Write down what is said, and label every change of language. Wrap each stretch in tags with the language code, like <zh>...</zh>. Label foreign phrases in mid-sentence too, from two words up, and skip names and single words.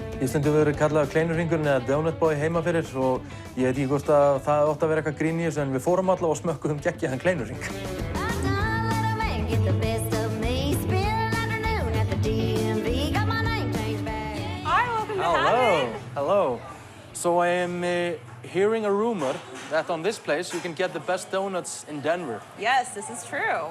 <is>stundum verið kallaður kleinurhringurinn eða Donut Boy heima fyrir og ég veit ekki hvort að það átti að vera eitthvað grín í þessu en við fórum allavega og smökkuðum geggjaðan kleinurhring.</is> <en>Hello. So I am hearing a rumor that on this place you can get the best donuts in Denver. Yes, this is true.</en>